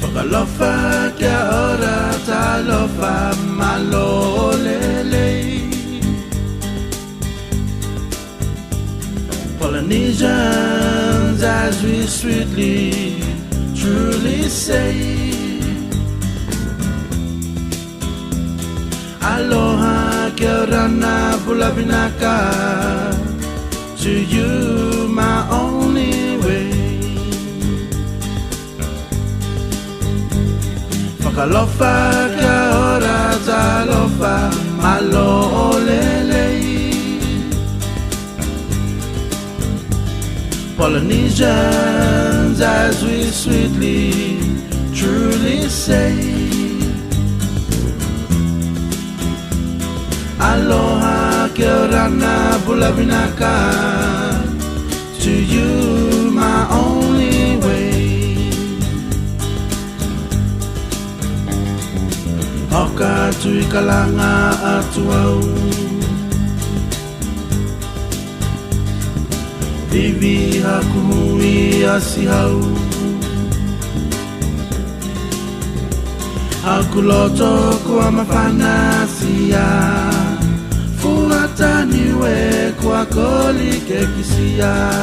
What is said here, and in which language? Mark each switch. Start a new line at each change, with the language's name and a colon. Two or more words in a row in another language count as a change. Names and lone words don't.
Niuean: Fakalofa kia ora talofa malolele.
English: Polynesians, as we sweetly, truly say,
Niuean: aloha kia ora na bulabinaka,
English: to you my only way.
Niuean: Fakalofa kia ora talofa malolele.
English: Polynesians, as we sweetly, truly say,
Niuean: aloha kia ora na bulabinaka,
English: to you my only way.
Niuean: Hoka tui kalanga atu au, vivi hakuhui asihau, hakuloto kua mafanasia, fuataniwe kua koli kekisia.